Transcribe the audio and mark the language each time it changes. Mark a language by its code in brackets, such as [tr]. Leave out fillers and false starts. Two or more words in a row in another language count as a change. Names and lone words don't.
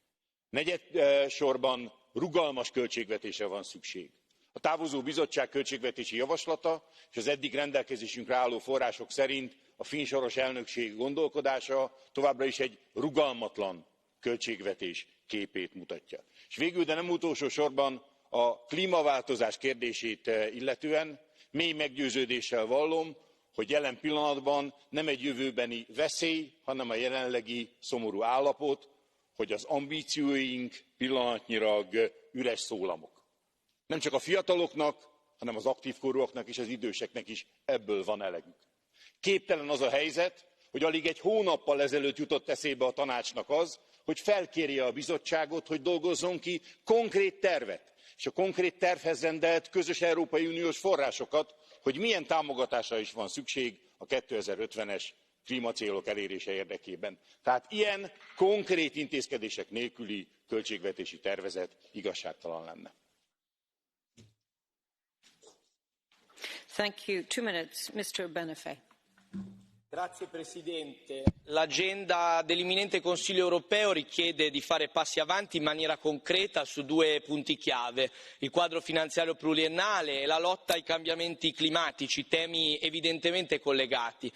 [hu] Negyedsorban rugalmas költségvetésre van szükség. A távozó bizottság költségvetési javaslata és az eddig rendelkezésünkre álló források szerint a finn soros elnökség gondolkodása továbbra is egy rugalmatlan költségvetés képét mutatja. És végül, de nem utolsó sorban a klímaváltozás kérdését illetően mély meggyőződéssel vallom, hogy jelen pillanatban nem egy jövőbeni veszély, hanem a jelenlegi szomorú állapot, hogy az ambícióink pillanatnyilag üres szólamok. Nem csak a fiataloknak, hanem az aktívkorúaknak és az időseknek is ebből van elegük. Képtelen az a helyzet, hogy alig egy hónappal ezelőtt jutott eszébe a tanácsnak az, hogy felkérje a bizottságot, hogy dolgozzon ki konkrét tervet, és a konkrét tervhez rendelt közös európai uniós forrásokat, hogy milyen támogatásra is van szükség a 2050-es klímacélok elérése érdekében. Tehát ilyen konkrét intézkedések nélküli költségvetési tervezet igazságtalan lenne. [en] Thank you. 2 minutes, Mr. Benefei. [it] Grazie Presidente. L'agenda dell'imminente Consiglio europeo richiede di fare passi avanti in maniera concreta su 2 punti chiave, il quadro finanziario pluriennale e la lotta ai cambiamenti climatici, temi evidentemente collegati.